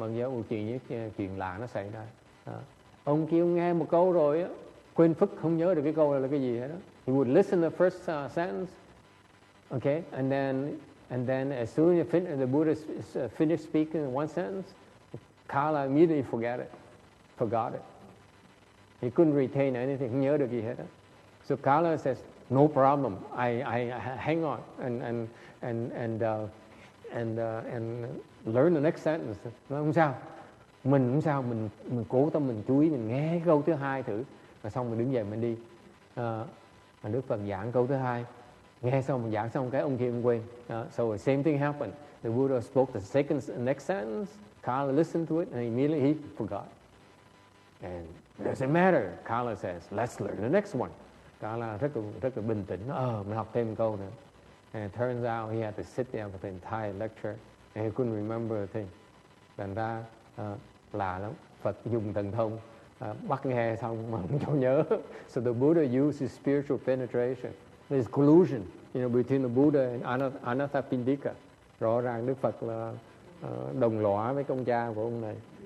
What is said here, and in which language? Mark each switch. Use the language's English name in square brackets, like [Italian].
[Vietnamese] Mà giờ chuyện lạ nó xảy ra. Ông kia nghe một câu rồi á, quên phức, không nhớ được cái câu là cái gì hết đó. [English] He would listen to the first sentence, okay, and then as soon as the Buddha finished speaking one sentence, Kala immediately forgot it. He couldn't retain anything, [Vietnamese] không nhớ được gì hết đó. [English] So Kala says, no problem, I hang on and learn the next sentence. [Vietnamese] Nói không sao, mình cố tâm mình chú ý, mình nghe câu thứ hai thử, rồi xong mình đứng dậy mình đi. Đức Phật giảng câu thứ hai, nghe xong mình giảng xong cái ông kia ông quên. [English] So the same thing happened. The Buddha spoke the next sentence. Kala listened to it and immediately he forgot. And doesn't matter. Kala says, let's learn the next one. [Vietnamese] Kala rất là bình tĩnh. Mình học thêm một câu nữa. [English] And it turns out he had to sit there for the entire lecture and he couldn't remember a thing. [Vietnamese] Thành ra lạ lắm. Phật dùng thần thông bắt nghe xong mà không cho nhớ. [English] So the Buddha used his spiritual penetration. There's collusion, between the Buddha and Anathapindika. [Vietnamese] Rõ ràng Đức Phật là đồng lõa với con cha của ông này.